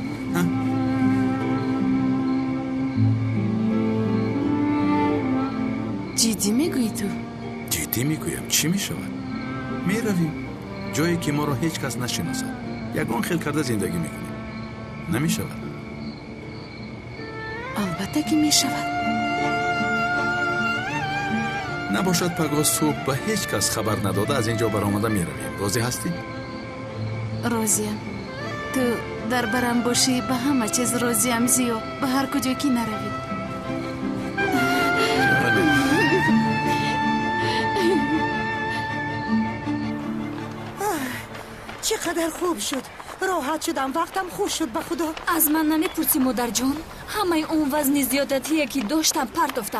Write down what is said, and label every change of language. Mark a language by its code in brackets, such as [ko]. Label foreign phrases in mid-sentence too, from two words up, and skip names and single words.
[fa] جدی میگویی تو؟ جدی میگویم چی میشود؟ میرویم جایی که ما را هیچ کس نشناسد یگان خیل کرده زندگی میکنیم نمیشود؟ البته که میشود [tg] набошад пагоз субҳ ба ҳеҷ кас хабар надода аз ин ҷо баромада меравем. розӣ ҳастӣ? розиям. ту дар барам бошӣ ба ҳама чиз розиям зиё. ба ҳар куҷо ки наравӣ. [fa] چه قدر خوب شد. راحت شدم. وقتم خوش شد. به خدا. از من نمیپرسی مادر جان؟ همه اون وزن زیادتیه که داشتم پرتافتم.